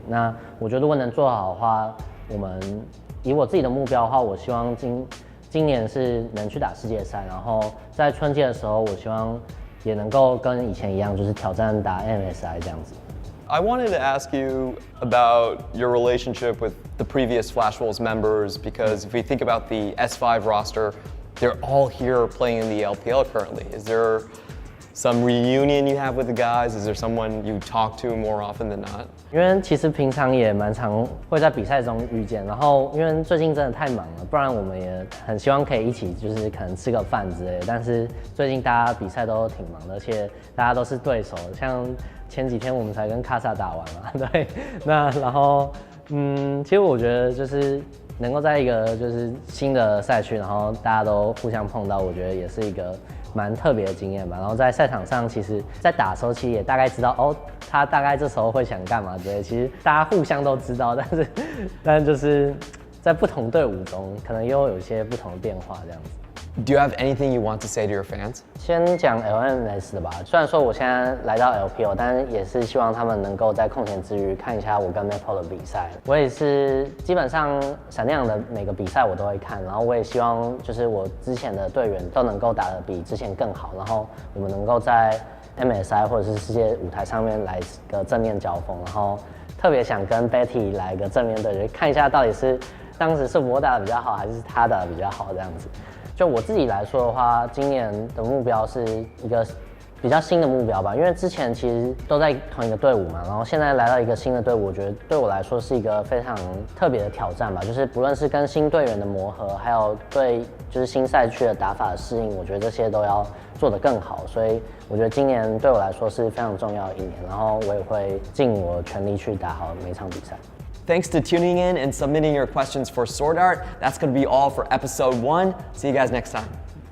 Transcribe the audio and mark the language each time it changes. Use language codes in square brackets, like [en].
[zh] 那我觉得如果能做好的话，我们以我自己的目标的话，我希望今年是能去打世界赛，然后在春季的时候，我希望也能够跟以前一样，就是挑战打 MSI 这样子。 [en] I wanted to ask you about your relationship with the previous Flash Wolves members because if we think about the S5 roster, they're all here playing in the LPL currently. Is there some reunion you have with the guys? Is there someone you talk to more often than not? [zh] 因为其实平常也蛮常会在比赛中遇见，然后因为最近真的太忙了，不然我们也很希望可以一起就是可能吃个饭之类的。但是最近大家比赛都挺忙的，而且大家都是对手，像前几天我们才跟卡萨打完嘛，对。那然后其实我觉得就是能够在一个就是新的赛区，然后大家都互相碰到，我觉得也是一个蛮特别的经验吧。然后在赛场上，其实在打的时候，其实也大概知道哦，他大概这时候会想干嘛之类。其实大家互相都知道，但就是在不同队伍中，可能又有一些不同的变化这样子。 [en] Do you have anything you want to say to your fans? [zh] 先讲 LMS 的吧。虽然说我现在来到 LPL， 但也是希望他们能够在空闲之余看一下我跟 Maple 的比赛。我也是基本上闪亮的每个比赛我都会看，然后我也希望就是我之前的队员都能够打得比之前更好，然后我们能够在 MSI 或者是世界舞台上面来个正面交锋，然后特别想跟 Betty 来个正面对决，看一下到底是当时是我打得比较好，还是他打得比较好这样子。就我自己来说的话，今年的目标是一个比较新的目标吧，因为之前其实都在同一个队伍嘛，然后现在来到一个新的队伍，我觉得对我来说是一个非常特别的挑战吧，就是不论是跟新队员的磨合，还有对就是新赛区的打法的适应，我觉得这些都要做得更好，所以我觉得今年对我来说是非常重要的一年，然后我也会尽我全力去打好每场比赛。 [en] Thanks to tuning in and submitting your questions for Swordart. That's going to be all for episode 1. See you guys next time.